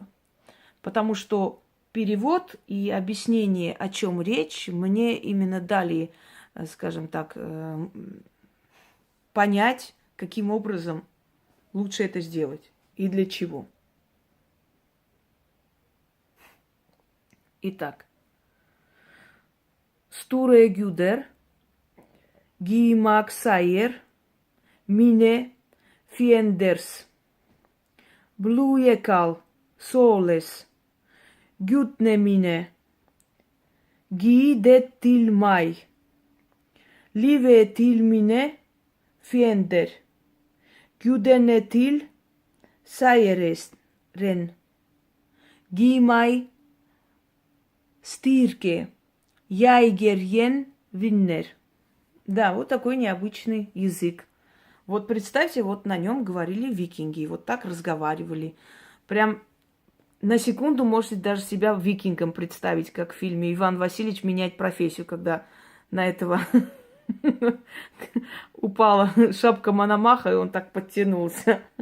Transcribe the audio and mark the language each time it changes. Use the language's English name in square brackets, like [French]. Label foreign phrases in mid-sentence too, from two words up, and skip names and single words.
[Russian] Потому что перевод и объяснение, о чем речь, мне именно дали, скажем так, понять, каким образом лучше это сделать и для чего. Итак. Стуре гюдер, гимак сайер, мине фиендерс, блуекал солес, гютне мине, ги де тилмай, ливе тилмине фиендер, гюдене тил сайерес рен, гимай стирке. Яйгерьен виннер. Да, вот такой необычный язык. Вот представьте, вот на нем говорили викинги, вот так разговаривали. Прям на секунду можете даже себя викингом представить, как в фильме «Иван Васильевич меняет профессию», когда на этого упала шапка Мономаха, и он так подтянулся.